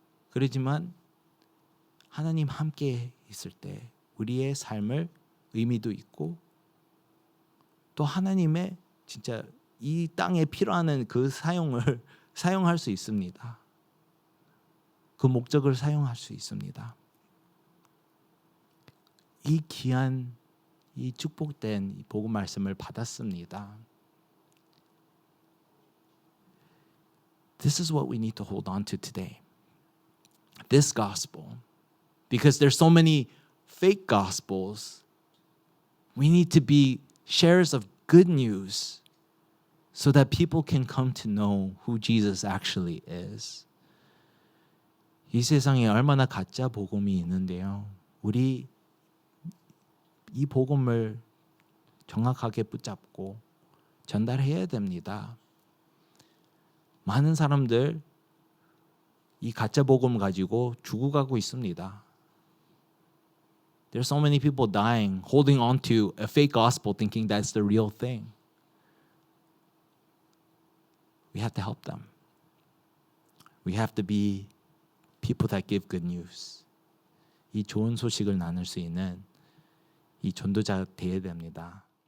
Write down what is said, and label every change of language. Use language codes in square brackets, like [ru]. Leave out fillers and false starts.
[ko] 그렇지만 하나님 함께 있을 때 우리의 삶을 의미도 있고 또 하나님의 진짜 이 땅에 필요한 그 사용을 사용할 수 있습니다. 그 목적을 사용할 수 있습니다. 이 귀한 이 축복된 이 복음 말씀을 받았습니다. [en] This is what we need to hold on to today. This gospel. Because there's so many fake gospels. We need to be sharers of good news so that people can come to know who Jesus actually is. [ko] 이 세상에 얼마나 가짜 복음이 있는데요. 우리 이 복음을 정확하게 붙잡고 전달해야 됩니다. 많은 사람들 이 가짜 복음 가지고 죽어가고 있습니다. [en] There's so many people dying, holding on to a fake gospel, thinking that's the real thing. We have to help them. We have to be people that give good news. [ko] 이 좋은 소식을 나눌 수 있는 이 전도자 되어야 됩니다.